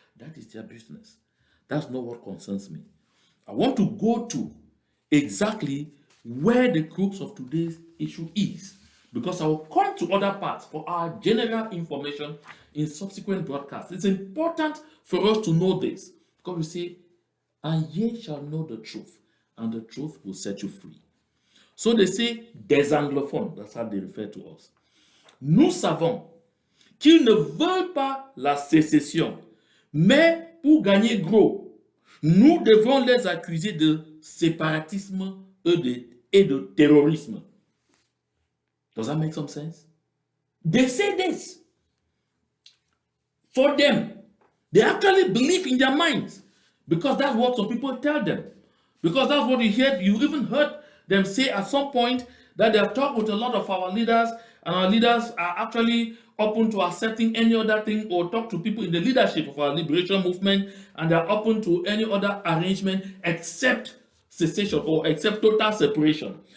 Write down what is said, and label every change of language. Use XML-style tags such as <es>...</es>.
<en>That is their business. That's not what concerns me. I want to go to exactly where the crux of today's issue is, because I will come to other parts for our general information in subsequent broadcasts. It's important for us to know this, because we say, and ye shall know the truth, and the truth will set you free. So they say des anglophones, that's how they refer to us.</en> <fr>Nous savons qu'ils ne veulent pas la sécession, mais pour gagner gros, nous devons les accuser de séparatisme et de terrorisme.</fr> <en>Does that make some sense? They say this. For them, they actually believe in their minds, because that's what some people tell them. Because that's what you even heard them say at some point, that they have talked with a lot of our leaders, and our leaders are actually open to accepting any other thing, or talk to people in the leadership of our liberation movement, and they're open to any other arrangement except cessation or except total separation.</en>